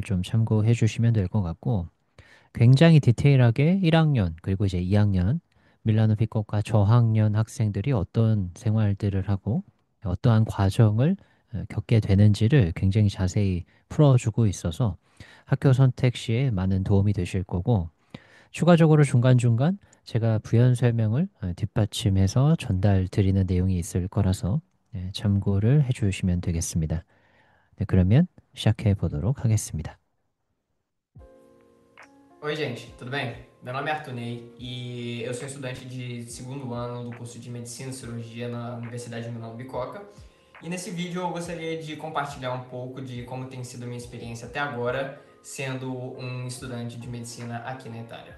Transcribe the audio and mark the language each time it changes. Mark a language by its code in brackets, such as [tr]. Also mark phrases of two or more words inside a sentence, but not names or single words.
[ko] 좀 참고해 주시면 될 것 같고, 굉장히 디테일하게 1학년 그리고 이제 2학년 밀라노 빅코카 저학년 학생들이 어떤 생활들을 하고 어떠한 과정을 겪게 되는지를 굉장히 자세히 풀어주고 있어서 학교 선택 시에 많은 도움이 되실 거고, 추가적으로 중간중간 제가 부연 설명을 뒷받침해서 전달 드리는 내용이 있을 거라서 참고를 해주시면 되겠습니다. 네, 그러면 시작해 보도록 하겠습니다. [pt] Oi, gente, tudo bem? Meu nome é Artunei e eu sou estudante de segundo ano do curso de Medicina e Cirurgia na Universidade de Milão Bicoca. E nesse vídeo eu gostaria de compartilhar um pouco de como tem sido a minha experiência até agora, sendo um estudante de medicina aqui na Itália.